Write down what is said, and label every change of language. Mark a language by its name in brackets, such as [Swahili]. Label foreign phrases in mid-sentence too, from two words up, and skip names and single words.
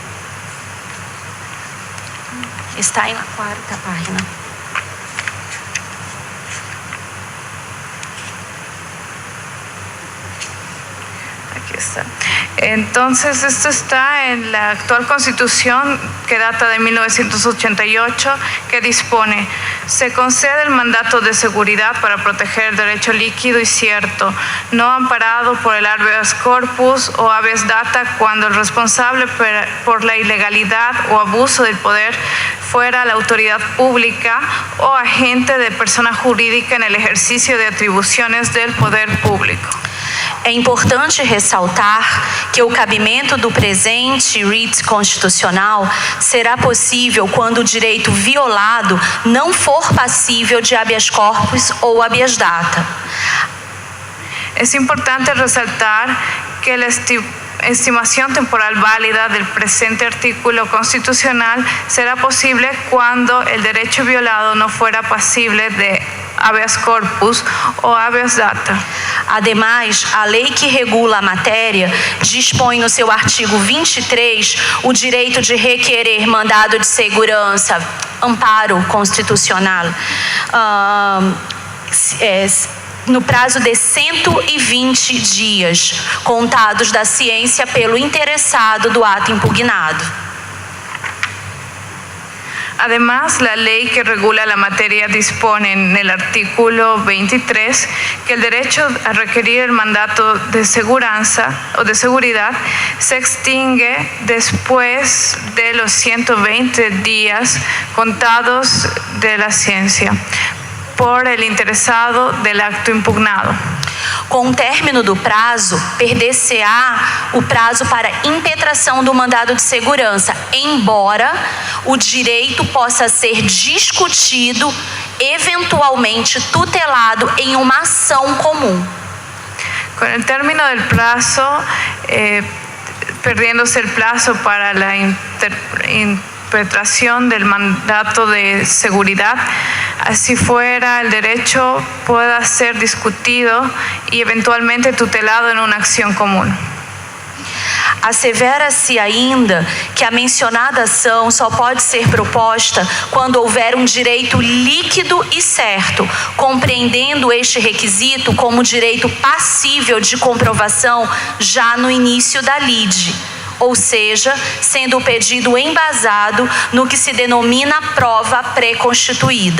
[Portuguese] Está aí na quarta página. [Spanish] Aquí está. Entonces, esto está en la actual Constitución que data de 1988, que dispone: se concede el mandato de seguridad para proteger el derecho líquido y cierto, no amparado por el habeas corpus o habeas data, cuando el responsable por la ilegalidad o abuso del poder fuera la autoridad pública o agente de persona jurídica en el ejercicio de atribuciones del poder público. [Portuguese] É importante ressaltar que o cabimento do presente writ constitucional será possível quando o direito violado não for passível de habeas corpus ou habeas data. [Spanish] Es importante resaltar que la estimación temporal válida del presente artículo constitucional será posible cuando el derecho violado no fuera pasible de habeas corpus ou habeas data. [Portuguese] Ademais, a lei que regula a matéria dispõe no seu artigo 23 o direito de requerer mandado de segurança, amparo constitucional, no prazo de 120 dias, contados da ciência pelo interessado do ato impugnado. [Spanish] Además, la ley que regula la materia dispone en el artículo 23 que el derecho a requerir el mandato de seguridad se extingue después de los 120 días contados de la ciencia por el interesado del acto impugnado. [Portuguese] Com o término do prazo, perder-se-á o prazo para impetração do mandado de segurança, embora o direito possa ser discutido, eventualmente tutelado em uma ação comum. [Spanish] Con el término del plazo, perdiéndose el plazo para la impetración del mandato de seguridad, así fuera el derecho pueda ser discutido y eventualmente tutelado en una acción común. [Portuguese] Assevera-se ainda que a mencionada ação só pode ser proposta quando houver um direito líquido e certo, compreendendo este requisito como direito passível de comprovação já no início da lide, ou seja, sendo o pedido embasado no que se denomina prova pré-constituída.